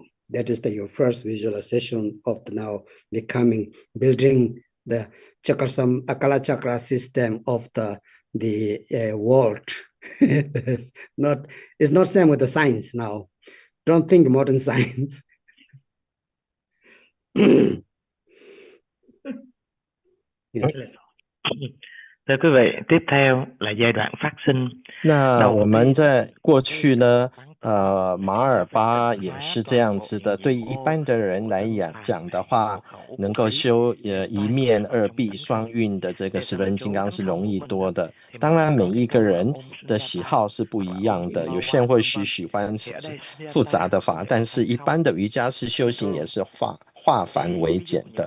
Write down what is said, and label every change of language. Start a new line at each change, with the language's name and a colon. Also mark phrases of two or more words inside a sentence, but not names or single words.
English: That is your first visualization of now building the Kalachakra system of the world. It's not same with the science now. Don't think modern science. Yes.
Vietnamese: Thưa quý vị, tiếp theo là giai đoạn phát sinh.
Chinese: 那我们在过去呢， 马尔巴也是这样子的，对于一般的人来讲的话，能够修一面二臂双运的这个时轮金刚是容易多的。当然每一个人的喜好是不一样的，有些人或许喜欢复杂的法，但是一般的瑜伽师修行也是化繁为简的。